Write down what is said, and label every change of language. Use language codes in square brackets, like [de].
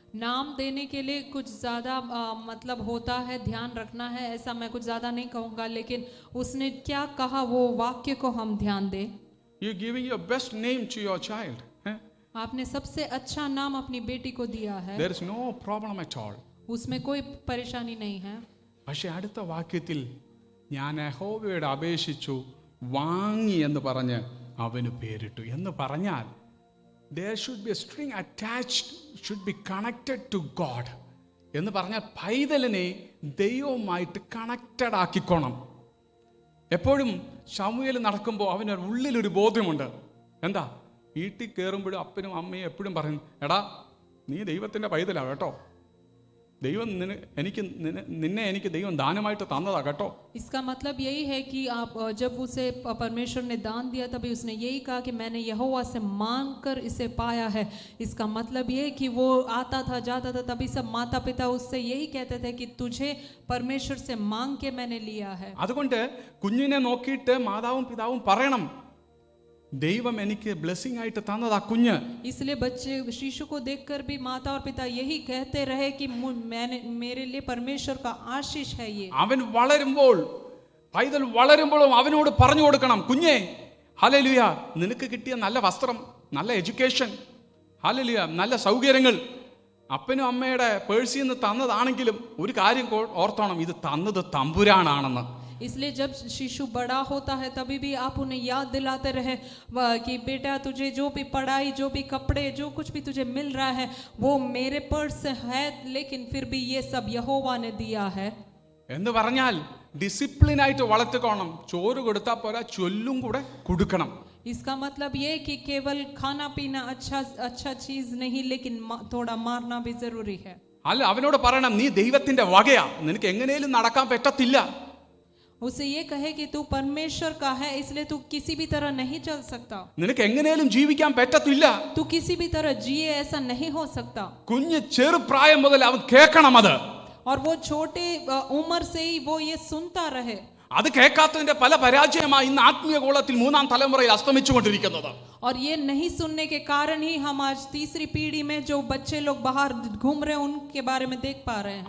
[hi] नाम देने के लिए कुछ ज़्यादा मतलब होता है, ध्यान रखना है, ऐसा मैं कुछ ज़्यादा नहीं कहूँगा, लेकिन उसने क्या कहा वो वाक्य को हम ध्यान दें. [en] You giving your best name to your child. [hi] आपने सबसे अच्छा नाम अपनी बेटी को दिया है, [en] There is no problem at all. [hi] उसमें कोई परेशानी नहीं है. [ml] പക്ഷെ അടുത്ത വാക്യത്തിൽ ഞാൻ യഹോവയോട് അപേക്ഷിച്ചു വാങ്ങി എന്ന് പറഞ്ഞ് അവന് പേരിട്ടു എന്ന് പറഞ്ഞാൽ [en] there should be a string attached, should be connected to God [ml] എന്ന് പറഞ്ഞാൽ പൈതലിനെ ദൈവവുമായിട്ട് കണക്റ്റഡ് ആക്കിക്കോണം. എപ്പോഴും ശമൂവേൽ നടക്കുമ്പോൾ അവന് ഉള്ളിലൊരു ബോധ്യമുണ്ട്. എന്താ, വീട്ടിൽ കയറുമ്പോഴും അപ്പനും അമ്മയും എപ്പോഴും പറയും, എടാ നീ ദൈവത്തിൻ്റെ പൈതലാണ് കേട്ടോ, ദൈവം നിന്നെ എനിക്ക് ദൈവം ദാനമായിട്ട് തന്നതാ കേട്ടോ. [hi] इसका मतलब यही है कि आप जब उसे परमेश्वर ने दान दिया तभी उसने यही कहा कि मैंने यहोवा से मांग कर इसे पाया है. इसका मतलब ये कि वो आता था जाता था तभी सब माता पिता उससे यही कहते थे कि तुझे परमेश्वर से मांग के मैंने लिया है. [ml] അതുകൊണ്ട് കുഞ്ഞിനെ നോക്കിയിട്ട് മാതാവും പിതാവും പറയണം, ദൈവം എനിക്ക് ബ്ലെസ്സിംഗ് ആയിട്ട് തന്നതാ കുഞ്ഞ്. [hi] इसलिए बच्चे शिशु को देखकर भी माता और पिता यही कहते रहे कि मेरे लिए परमेश्वर का आशीष है ये. [ml] അവൻ വളരുമ്പോൾ, പൈതൽ വളരുമ്പോഴും അവനോട് പറഞ്ഞു കൊടുക്കണം, കുഞ്ഞേ ഹല്ലേലൂയ, നിനക്ക് കിട്ടിയ നല്ല വസ്ത്രം, നല്ല എഡ്യൂക്കേഷൻ, ഹല്ലേലൂയ, നല്ല സൗകര്യങ്ങൾ അപ്പനും അമ്മയുടെ പേഴ്സിൽ നിന്ന് തന്നതാണെങ്കിലും ഒരു കാര്യം ഓർത്തോണം, ഇത് തന്നത് തമ്പുരാനാണെന്ന്. [hi] इसलिए जब शिशु बड़ा होता है तभी भी आप उन्हें याद दिलाते रहे कि बेटा तुझे जो भी पढ़ाई, जो भी कपड़े, जो कुछ भी तुझे मिल रहा है वो मेरे पर्स से है, लेकिन फिर भी ये सब यहोवा ने दिया है. [ml] എന്ന് പറഞ്ഞാൽ ഡിസിപ്ലിൻ ആയിട്ട് വളർത്തിക്കോണം. ചോറ് കൊടുത്താൽ പോരാ, ചൊല്ലും കൂടെ കൊടുക്കണം. [hi] इसका मतलब ये कि केवल खाना पीना अच्छा चीज नहीं, लेकिन थोड़ा मारना भी जरूरी है. [ml] അല്ല, അവനോട് പറയണം, നീ ദൈവത്തിന്റെ വകയാ, നിനക്ക് എങ്ങനെയും നടക്കാൻ പറ്റത്തില്ല. [hi] उसे ये कहे कि तू परमेश्वर का है, इसलिए तू किसी भी तरह नहीं चल सकता. [ml] നിനക്ക് എങ്ങനെയും ജീവിക്കാൻ പറ്റത്തില്ല. [hi] तू किसी भी तरह जिए ऐसा नहीं हो सकता. [ml] കുഞ്ഞ് ചെറുപ്രായം മുതൽ അവൻ കേൾക്കണം അത്. [hi] और वो छोटे उम्र से ही वो ये सुनता रहे. [ml] അത് കേൾക്കാത്തതിന്റെ പല പരാജയമായി ഇന്ന് ആത്മീയ ഗോളത്തിൽ മൂന്നാം തലമുറയിൽ അസ്തമിച്ചുകൊണ്ടിരിക്കുന്നത്. [hi] और ये नहीं सुनने के कारण ही हम आज तीसरी पीढ़ी में जो बच्चे लोग बाहर घूम रहे हैं उनके बारे में देख पा रहे हैं.